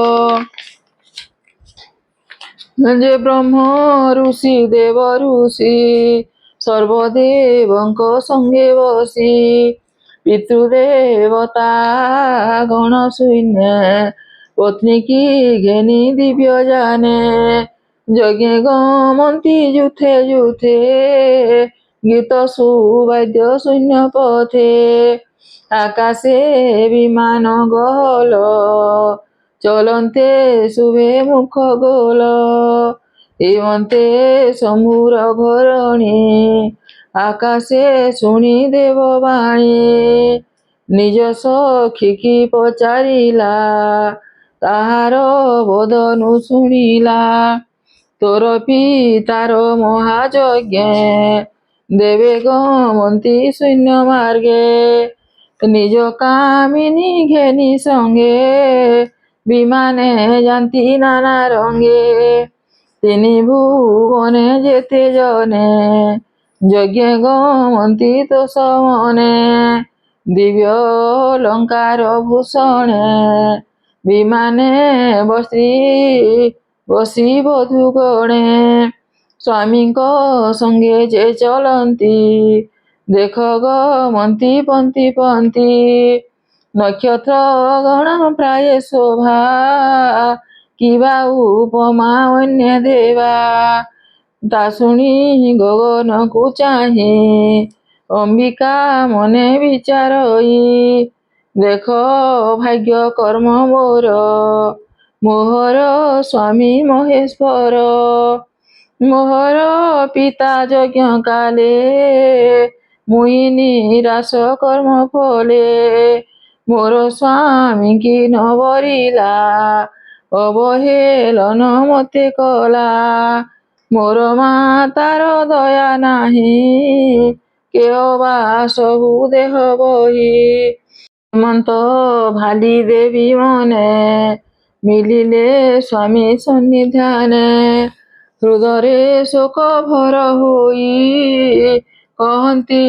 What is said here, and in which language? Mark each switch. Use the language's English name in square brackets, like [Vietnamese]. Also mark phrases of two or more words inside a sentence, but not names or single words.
[Odia] ଯେ ବ୍ରହ୍ମ ଋଷି ଦେବ ଋଷି ସର୍ବଦେବଙ୍କ ସଙ୍ଗେ ବସି ପିତୃଦେବତା ଗଣ ଶୂନ୍ୟ ପତ୍ନୀ କି ଘେନି ଦିବ୍ୟ ଯାନେ ଯଜ୍ଞ ଗମନ୍ତି ଯୁଥେ ଯୁଥେ ଗୀତ ସୁବାଦ୍ୟ ଶୂନ୍ୟ ପଥେ ଆକାଶେ ବିମାନ ଗହଳ ଚଳନ୍ତେ ଶୁଭେ ମୁଖ ଗୋଲ ହେମନ୍ତେ ଶମ୍ଭୁର ଘରଣୀ ଆକାଶେ ଶୁଣି ଦେବବାଣୀ ନିଜ ସଖୀ କି ପଚାରିଲା ତାହାର ବଦନୁ ଶୁଣିଲା ତୋର ପିତାର ମହାଯଜ୍ଞ ଦେବେ ଗମନ୍ତି ଶୂନ୍ୟ ମାର୍ଗେ ନିଜ କାମିନୀ ଘେନି ସଙ୍ଗେ ବିମାନେ ଯାନ୍ତି ନାନା ରଙ୍ଗେ ତିନି ଭୁବନେ ଯେତେ ଜନେ ଯଜ୍ଞ ଗମନ୍ତି ତ ସମନେ ଦିବ୍ୟ ଅଳଙ୍କାର ଭୂଷଣେ ବିମାନେ ବସି ବଧୂ ଗଣେ ସ୍ୱାମୀ ସଙ୍ଗେ ଯେ ଚଳନ୍ତି ଦେଖ ଗମନ୍ତି ପନ୍ଥୀ ପନ୍ଥୀ ନକ୍ଷତ୍ର ଗଣ ପ୍ରାୟ ଶୋଭା କିବା ଉପମା ଅନ୍ୟ ଦେବା ତା ଶୁଣି ଗଗନ କୁ ଚାହିଁ ଅମ୍ବିକା ମନେ ବିଚାରଇ ଦେଖ ଭାଗ୍ୟ କର୍ମ ମୋର ମୋହର ସ୍ୱାମୀ ମହେଶ୍ୱର ମୋହର ପିତା ଯଜ୍ଞ କାଳେ ମୁଁ ନିରାଶ କର୍ମ ଫଳେ ମୋର ସ୍ୱାମୀ କି ନ ବରିଲା ଅବହେଳନ ମତେ କଲା ମୋର ମାତାର ଦୟା ନାହିଁ କେ ଅବା ସବୁ ଦେହ ବହି ହେମନ୍ତ ଭାଳି ଦେବୀ ମନେ ମିଳିଲେ ସ୍ୱାମୀ ସନ୍ନିଧାନେ ହୃଦରେ ଶୋକ ଭର ହୋଇ କହନ୍ତି